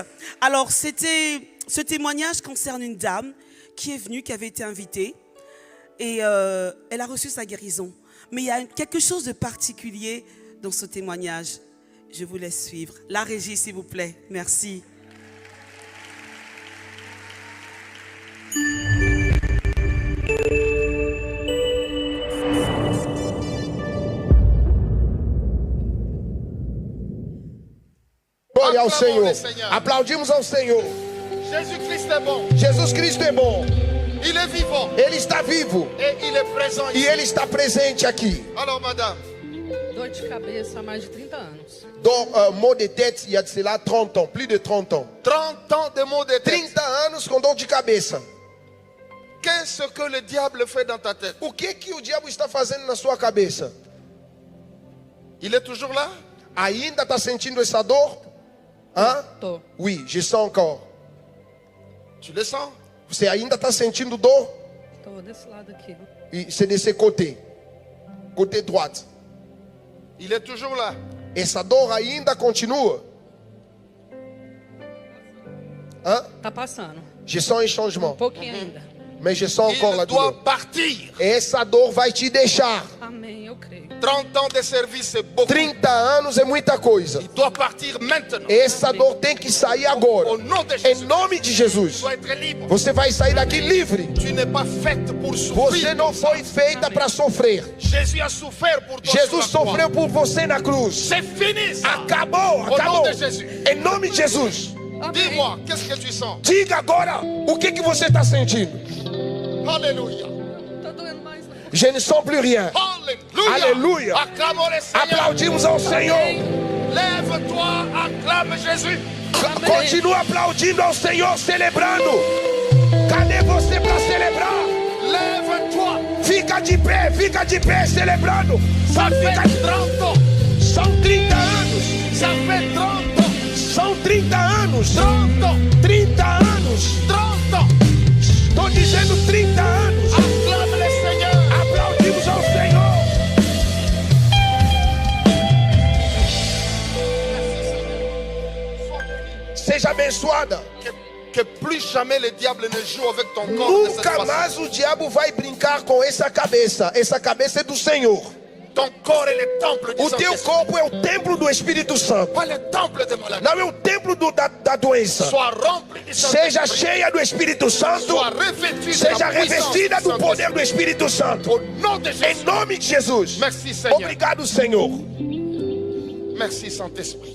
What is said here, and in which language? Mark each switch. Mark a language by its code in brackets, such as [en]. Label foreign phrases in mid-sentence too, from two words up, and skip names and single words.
[fr] Alors ce témoignage concerne une dame qui est venue, qui avait été invitée, et elle a reçu sa guérison. Mais il y a quelque chose de particulier dans ce témoignage. Je vous laisse suivre. La régie, s'il vous plaît. Merci. [pt] Glória ao Senhor. Aplaudimos ao Senhor. [fr] Jésus-Christ est bon. [pt] Jesus Cristo é bom. [fr] Il est vivant. [pt] Ele está vivo. [fr] Et il est présent ici. [pt] E ele está presente aqui. [fr] Alors, madame. [pt] Dor de cabeça há mais de 30 anos. [fr] Maux de tête, il y a de cela 30 ans, plus de 30 ans. 30 ans de maux de tête. [pt] 30 anos com dor de cabeça. [fr] Qu'est-ce que le diable fait dans ta tête? [pt] O que o diabo está fazendo na sua cabeça? [fr] Il est toujours là? [pt] Ainda está sentindo essa dor? [fr] Hein? [pt] Tô. [fr] Oui, je sens encore. Tu le sens? [pt] Você ainda está sentindo dor? Tô desse lado aqui. [fr] E c'est de ce côté. Côté droite. Il est toujours là. [pt] Essa dor ainda continua? [fr] Hein? [pt] Tá passando. [fr] Je sens un changement. [pt] Pouquinho ainda. [fr] Mais je sens encore la douleur. Partir. [pt] Essa dor vai te deixar. Amém, eu creio. [fr] 30 ans de service, c'est beaucoup. [pt] 30 anos é muita coisa. [fr] Il doit partir maintenant. [pt] Essa dor tem que sair agora. [fr] Au nom de [pt] Em [fr] Jésus. [pt] nome de Jesus. [fr] Tu dois être libre. [pt] Você vai sair daqui livre. [fr] Tu n'es pas faite pour souffrir. [pt] Você não foi feita para sofrer. [fr] Jésus a souffert pour toi. [pt] Jesus [fr] sur la croix. [pt] sofreu por você na cruz. [fr] C'est fini. Ça. [pt] Acabou, [fr] Au [pt] acabou. [fr] nom de Jésus. [pt] Em nome de Jesus. [fr] Dis-moi, qu'est-ce que tu sens? [pt] Diga agora o que você está sentindo. [fr] Alléluia. Je ne sens plus rien. Alléluia. Alléluia. Acclamons le Seigneur. [pt] Aplaudimos ao Senhor. [fr] Lève-toi, acclame Jésus. [pt] Continua aplaudindo ao Senhor, celebrando. Cadê você para celebrar? [fr] Lève-toi. [pt] Fica de pé, celebrando. [fr] Ça fait 30 ans. [pt] São 30 anos. [fr] Ça fait 30 ans. [pt] São 30 anos. [fr] 30 ans. [pt] 30 anos. [fr] 30 ans. [pt] Estou dizendo 30 anos. [fr] Acclame le Seigneur. [pt] Aplaudimos ao Senhor. Seja abençoada. [fr] Que plus jamais le diable ne joue avec ton corps. de cette [pt] Nunca [fr] façon. [pt] mais o diabo vai brincar com essa cabeça. Essa cabeça é do Senhor. [fr] Ton corps est le temple du [pt] O teu [fr] Saint-Esprit. [pt] corpo é o templo do Espírito Santo. [fr] Pas le temple de maladie. [pt] Não é o templo da doença. [fr] Sois rempli du [pt] Seja [fr] Saint-Esprit. [pt] cheia do Espírito Santo. [fr] Sois revêtu de [pt] Seja [fr] la puissance [pt] revestida [fr] du [pt] do [fr] Saint-Esprit. [pt] poder do Espírito Santo. [fr] Au nom de [pt] Em [fr] Jésus. [pt] nome de Jesus. [fr] Merci Seigneur. [pt] Obrigado, Senhor. [fr] Merci Saint-Esprit.